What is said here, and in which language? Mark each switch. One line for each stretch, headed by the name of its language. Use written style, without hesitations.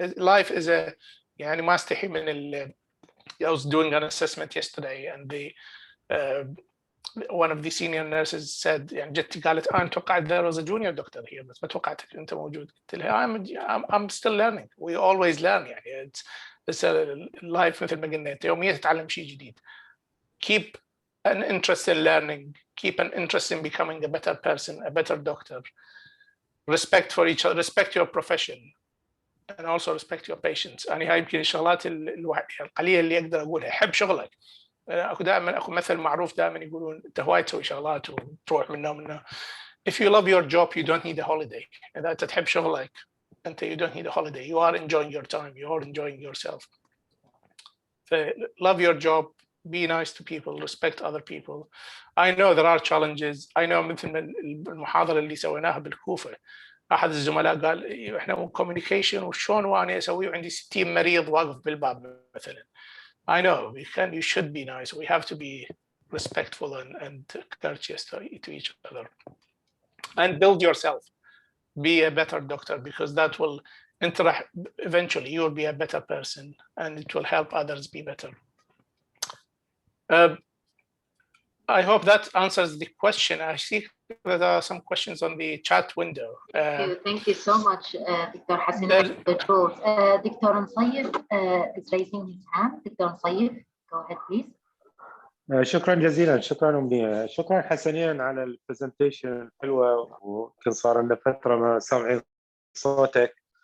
English: Life is a
Arabic: يعني ما استحي من
English: I was doing an assessment yesterday, and one of the senior nurses said
Arabic: يعني جت قالت أنا توقعت
English: there was a junior doctor here
Arabic: بس ما توقعتك أنت موجود. قلت لها
English: I'm still learning. We always learn.
Arabic: يعني
English: it's a life
Arabic: مثل ما قلنا، أنت يوميا تتعلم شيء جديد.
English: Keep an interest in learning. Keep an interest in becoming a better person, a better doctor. Respect for each other. Respect your profession, and also respect your patients.
Arabic: أنا هاي يمكن الشغلات القليلة اللي أقدر أقولها. حب شغلك. اكو مثل معروف دائما يقولون انت هواي تسوي شغلات وتروح منها.
English: If you love your job you don't need a holiday.
Arabic: اذا انت تحب شغلك انت
English: you don't need a holiday. You are enjoying your time. You are enjoying yourself. Love your job. Be nice to people. Respect other people. I know there are challenges. I know
Arabic: مثل المحاضرة اللي سويناها بالكوفة، احد الزملاء قال احنا communication وشون وانا اسوي وعندي 60 مريض واقف بالباب مثلا.
English: I know you should be nice. We have to be respectful and courteous to each other. And build yourself. Be a better doctor, because that will interact. Eventually, you will be a better person, and it will help others be better. I hope that answers the question. I see there are some questions on the chat window. Thank you so much, Dr. Hassan. Dr. Nsayef is raising his hand. Dr. Nsayef, go ahead, please.
Arabic: شكرا جزيلا. شكرا حسنين على البرزنتيشن الحلوه، وكان صار لنا فتره ما سامعين صوتك.